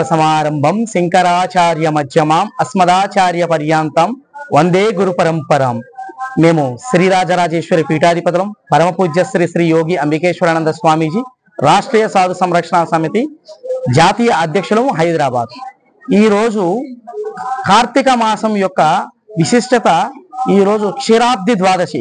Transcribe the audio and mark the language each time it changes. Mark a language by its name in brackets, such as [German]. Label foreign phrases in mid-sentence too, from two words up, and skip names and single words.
[Sanskrit] समारंभं शंकराचार्य मध्यमाम् अस्मदाचार्य पर्यन्तं वंदे गुरु परंपरां [Telugu] మేము శ్రీరాజరాజేశ్వరి పీఠాధిపతులం పరమ పూజ్య శ్రీ శ్రీ యోగి అంబికేశ్వరానంద స్వామీజీ రాష్ట్రీయ సాధు సంరక్షణ సమితి జాతీయ అధ్యక్షులు హైదరాబాద్. ఈరోజు కార్తీక మాసం యొక్క విశిష్టత, ఈరోజు క్షీరాబ్ది ద్వాదశి.